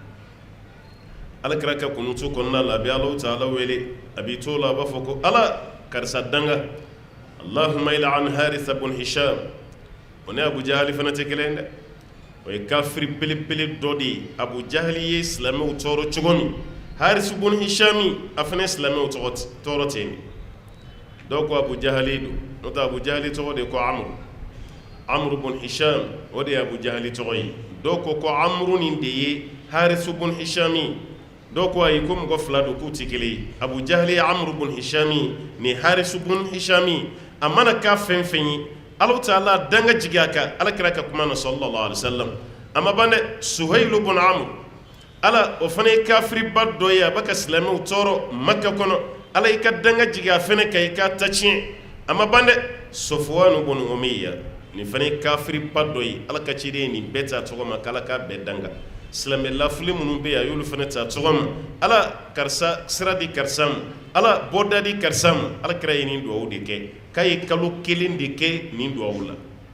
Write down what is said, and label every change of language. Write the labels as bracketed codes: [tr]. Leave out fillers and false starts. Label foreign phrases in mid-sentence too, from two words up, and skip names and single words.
[bm] alakira ka kunutu kɔnɔna la a bɛ [ar] الله تعالى [bm] wele a b'i to la a b'a fɔ ko ala karisa danga [ar] اللهم العن [bm] Haritha bun Hisham o ni Abu Jahali fana tɛ kelen dɛ o ye kafiri belebele dɔ de ye Abu Jahali ye silamɛw tɔɔrɔ cogo min Haritha bun Hisham a fana ye silamɛw tɔɔrɔ ten dɔw ko Abu Jahali don n'o tɛ Abu Jahali tɔgɔ de ko Amr bun Hisham o de ye Abu Jahali tɔgɔ ye dɔw ko Amru nin de ye Haritha bun Hisham dɔw ko ayi ko mɔgɔ fila don k'u tɛ kelen ye Abu Jahali ye Amr bun Hisham ni Haritha bun Hisham a mana k'a fɛn fɛn ye [ar] الله تعالى [bm] danga jigi a kan alakira ka kuma na [ar] صلى الله عليه وسلم [bm] a ma ban dɛ Suhayl bun Amr ala o fana ye kafiriba dɔ ye a bɛ ka silamɛw tɔɔrɔ Makka kɔnɔ ala y'i ka danga jigi a fana kan i k'a ta tiɲɛ a ma ban dɛ Safwan bun Umayya nin fana ye kafiriba dɔ ye ala ka ciden ye nin bɛɛ ta tɔgɔ ma k'ala k'a bɛɛ danga silamɛ lafuli minnu bɛ yen a y'olu fana ta tɔgɔ ma ala karisa sira di karisa ma ala bɔda di karisa ma ala kira ye nin duwawu de kɛ k'a ye kalo kelen de kɛ nin duwawu la